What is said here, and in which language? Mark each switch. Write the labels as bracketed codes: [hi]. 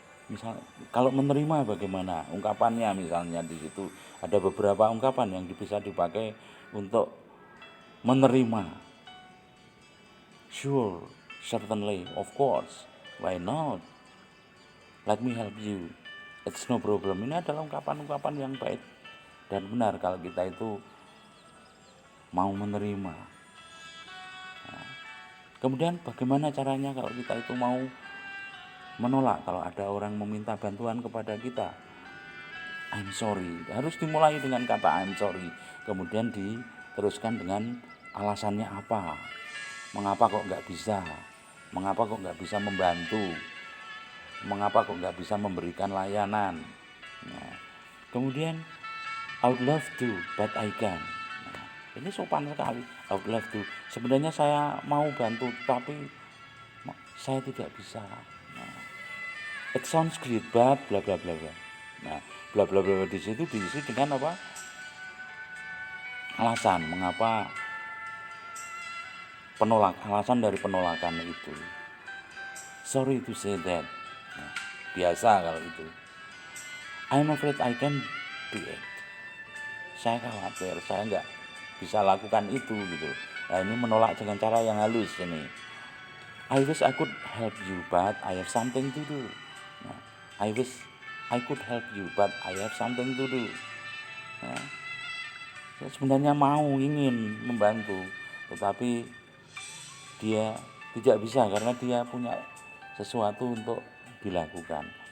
[id] Misal kalau menerima bagaimana ungkapannya, misalnya di situ ada beberapa ungkapan yang bisa dipakai untuk menerima. [en] Sure, certainly, of course, why not? Let me help you. It's no problem. [id] Ini adalah ungkapan-ungkapan yang baik dan benar kalau kita itu mau menerima. Nah, kemudian bagaimana caranya kalau kita itu mau menolak kalau ada orang meminta bantuan kepada kita? [en] I'm sorry. [id] Harus dimulai dengan kata [en] I'm sorry. [id] Kemudian diteruskan dengan alasannya apa. Mengapa kok nggak bisa? Mengapa kok nggak bisa membantu? Mengapa kok nggak bisa memberikan layanan? Nah, kemudian [en] I would love to, but I can't. [id] Nah, ini sopan sekali. [en] I would love to. [id] Sebenarnya saya mau bantu, tapi saya tidak bisa. Nah, [en] it sounds great, but [id] bla bla bla bla. Nah, bla bla bla di situ diisi dengan apa? Alasan mengapa alasan dari penolakan itu. [en] Sorry to say that. [id] Nah, biasa kalau itu. [en] I'm afraid I can't do it. [id] Saya khawatir saya nggak bisa lakukan itu gitu. Nah, ini menolak dengan cara yang halus ini. [en] I wish I could help you, but I have something to do. Nah, I wish I could help you, but I have something to do. [id] Nah, saya sebenarnya ingin membantu, tetapi dia tidak bisa karena dia punya sesuatu untuk dilakukan.